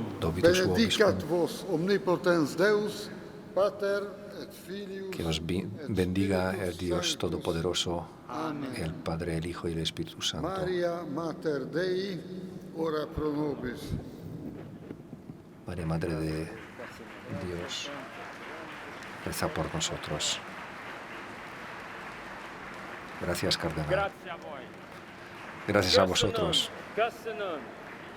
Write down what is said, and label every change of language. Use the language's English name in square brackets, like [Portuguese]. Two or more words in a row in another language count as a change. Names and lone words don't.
[Latin] Dominus benedicat vobiscum. vos omnipotens Deus, Pater et Filius, [Spanish] Que os bendiga el Dios Todopoderoso, Amén. el Padre, el Hijo y el Espíritu Santo. [Latin] Maria Mater Dei, ora pro nobis. [Spanish] María, Madre de Dios, reza por nosotros. Gracias, cardenal. [Italian] Grazie a voi. [Spanish] Gracias a vosotros. [Hungarian] Köszönöm.